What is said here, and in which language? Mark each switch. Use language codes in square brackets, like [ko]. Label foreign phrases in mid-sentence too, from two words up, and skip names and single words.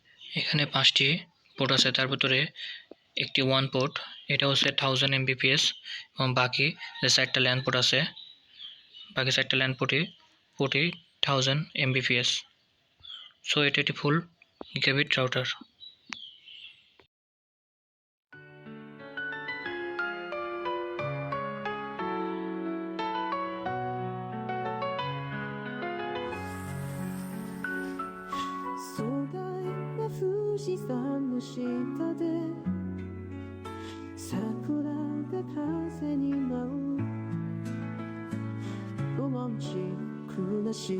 [bn] এখানে 5টি পোর্ট আছে, তার ভিতরে একটি 1 পোর্ট, এটা হচ্ছে 1000 Mbps, এবং বাকি যে 4টা ল্যান পোর্ট আছে, বাকি 4টা ল্যান পোর্টই 1000 Mbps। সো এটা একটি ফুল গিগাবিট রাউটার। [ja] 壮大な富士山の下で桜が風に舞うロマンチックなシー